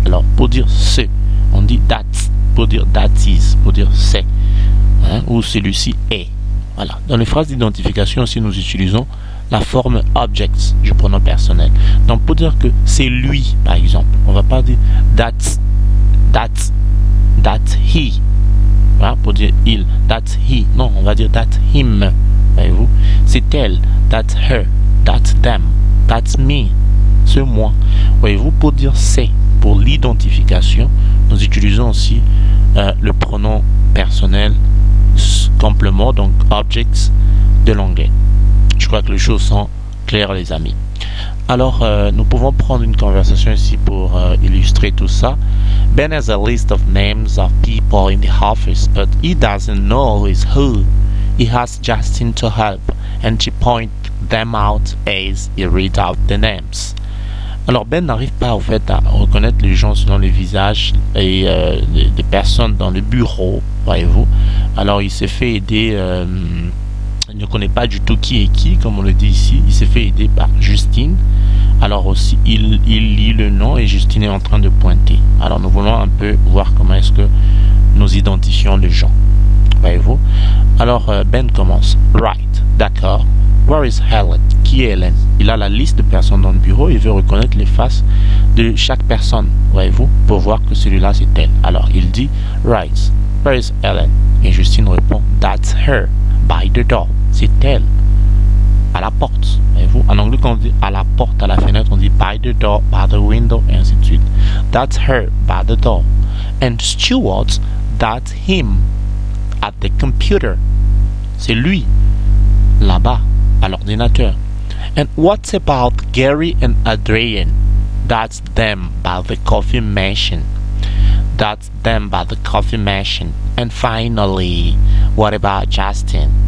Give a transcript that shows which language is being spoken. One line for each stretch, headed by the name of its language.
French: Alors, pour dire ce, on dit that, pour dire
English: that is,
French: pour dire c'est, ou celui-ci est. Voilà. Dans les phrases d'identification aussi, nous utilisons la forme object du pronom personnel. Donc, pour dire que c'est lui, par exemple, on ne va pas dire
English: that he.
French: Voilà, pour dire il,
English: that he.
French: Non, on va dire
English: that him.
French: Voyez-vous? C'est elle,
English: that her, that them, that's me.
French: C'est moi. Voyez-vous, pour dire c'est, pour l'identification, nous utilisons aussi le pronom personnel complément, donc objects de l'anglais. Je crois que les choses sont claires, les amis. Alors, nous pouvons prendre une conversation ici pour illustrer tout ça.
English: Ben has a list of names of people in the office, but he doesn't know who is who. He has Justin to help, and she points them out as he reads out the names.
French: Alors Ben n'arrive pas au fait à reconnaître les gens selon les visages et des personnes dans le bureau, voyez-vous. Alors il s'est fait aider, il ne connaît pas du tout qui est qui, comme on le dit ici. Il s'est fait aider par Justine. Alors aussi il lit le nom et Justine est en train de pointer. Alors nous voulons un peu voir comment est-ce que nous identifions les gens, voyez-vous. Alors Ben commence.
English: Right,
French: d'accord.
English: Where is Helen?
French: Qui est Helen? Il a la liste de personnes dans le bureau. Il veut reconnaître les faces de chaque personne, voyez-vous, pour voir que celui-là c'est elle. Alors il dit
English: Right, where is Helen?
French: Et Justine répond
English: That's her, by the door.
French: C'est elle, à la porte, voyez-vous. En anglais, quand on dit à la porte, à la fenêtre, on dit
English: by the door, by the window,
French: et ainsi de suite.
English: That's her, by the door. And Stuart, that's him, at the computer.
French: C'est lui, là-bas, à l'ordinateur.
English: And what's about Gary and Adrian? That's them by the coffee machine. That's them by the coffee machine. And finally, what about Justin?